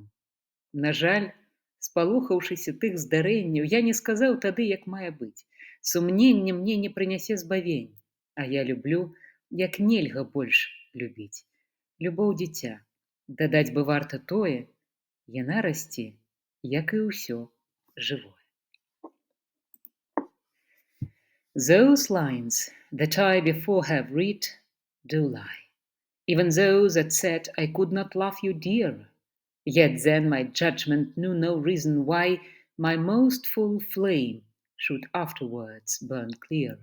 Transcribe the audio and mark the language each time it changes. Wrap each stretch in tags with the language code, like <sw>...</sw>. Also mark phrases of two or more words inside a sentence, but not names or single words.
<be>На жаль, спалохаўшыся тых здарэнняў, я не сказаў тады, як мае быць. Сумненне мне не прынясе збавень, а я люблю, як нельга больш любіць. Любоў дзіця, дадаць бы варта тое, яна расце, як і ўсё жывое.</be> <en>Those lines that I before have read do lie, even those that said I could not love you dear. Yet then my judgment knew no reason why my most full flame should afterwards burn clear.</en>